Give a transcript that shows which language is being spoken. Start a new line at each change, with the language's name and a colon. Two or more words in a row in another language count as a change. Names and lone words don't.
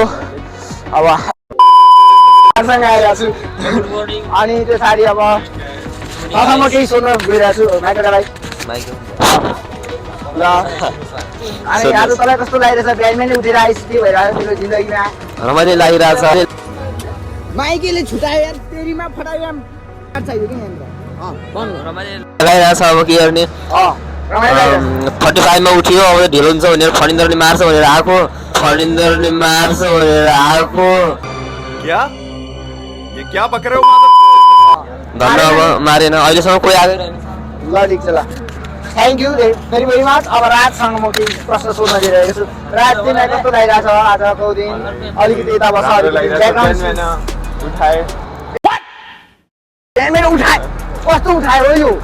Nepali: अब आइरहेको छु अनि त्यसरी अब म केही सोध्न गइरहेको छु माइकलाई ल अनि आज तँलाई कस्तो लागिरहेछ बिहान नै उठेर आइस के भइरहेको तिम्रो जिन्दगीमा रमाइलो लागिरहेछ माइकेले छुटायो यार तेरीमा फटायो यार चाहियो कि यहाँनिर लगाइरहेछ अब के गर्ने 45 मा उठ्यो अब ढिलो हुन्छ भनेर फणिन्द्रले मार्छ भनेर आएको
Hindi: क्या ये क्या बक रहे हो
Nepali: धन्न अब मारेन अहिलेसम्म कोही आएन ल ठिक छ ल
English: thank you very very much.
Nepali: अब राजसँग म केही प्रश्न सोध्न दिइरहेको छु। राज तिमीलाई कस्तो लागिरहेछ आजको दिन अलिकति यता बस उठाए कस्तो उठायो हो यो